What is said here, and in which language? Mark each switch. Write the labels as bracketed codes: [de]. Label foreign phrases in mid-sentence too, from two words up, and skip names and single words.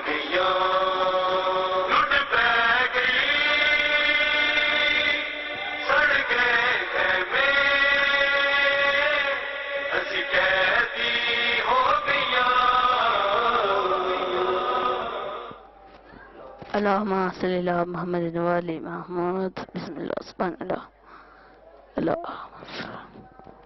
[pa] ਗਈਆਂ ਲੁੱਟ ਪੈ ਗਈ ਸੜ ਗਏ ਖ਼ੈਮੇ ਅਸੀਂ ਕੈਦੀ ਹੋ ਗਈਆਂ [ar] اللهم صل على محمد وآل محمد بسم الله سبحان الله الله